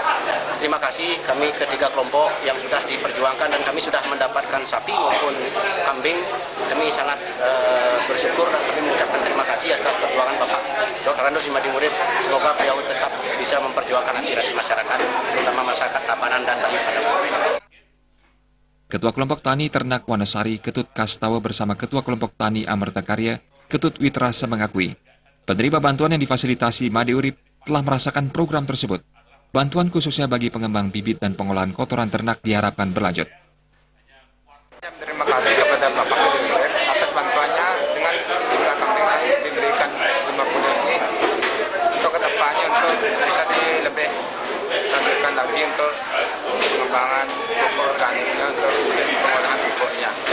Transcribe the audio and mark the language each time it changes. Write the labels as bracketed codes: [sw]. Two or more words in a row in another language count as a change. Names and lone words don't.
[id] Terima kasih kami ketiga kelompok yang sudah diperjuangkan dan kami sudah mendapatkan sapi maupun kambing. Kami sangat bersyukur dan kami mengucapkan terima kasih atas perjuangan Bapak Dr. Randos Made Urip. Semoga beliau tetap bisa memperjuangkan aspirasi masyarakat, terutama masyarakat Tabanan dan Bali pada umumnya. Ketua Kelompok Tani Ternak Wanesari, Ketut Kastawa bersama Ketua Kelompok Tani Amerta Karya, Ketut Witrasa mengakui, penerima bantuan yang difasilitasi Made Urip telah merasakan program tersebut. Bantuan khususnya bagi pengembang bibit dan pengolahan kotoran ternak diharapkan berlanjut. Terima kasih kepada Bapak Made Urip atas bantuannya dengan jumlah kambing yang diberikan 50 ini untuk kedepannya untuk bisa lebih lanjutkan lagi untuk pengembangan pupuk organiknya untuk pengolahan pupuknya.